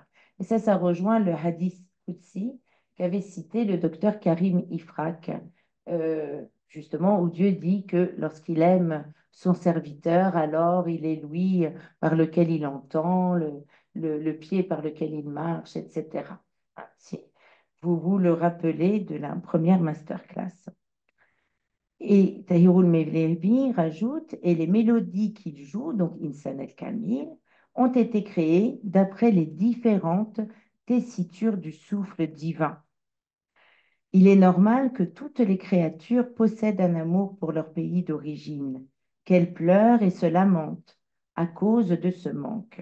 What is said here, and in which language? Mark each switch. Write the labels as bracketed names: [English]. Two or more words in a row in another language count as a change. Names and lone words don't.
[French] Et ça rejoint le [Arabic] حديث قدسي [French] qu'avait cité le docteur Karim Ifrak, justement où Dieu dit que lorsqu'il aime son serviteur, alors il est l'ouïe par lequel il entend, le pied par lequel il marche, etc. Ah, si vous vous le rappelez de la première masterclass. Et Tahirul Mevlevi rajoute, et les mélodies qu'il joue, donc [Arabic] إنسان الكامل, [French] ont été créées d'après les différentes tessitures du souffle divin. Il est normal que toutes les créatures possèdent un amour pour leur pays d'origine, qu'elles pleurent et se lamentent à cause de ce manque.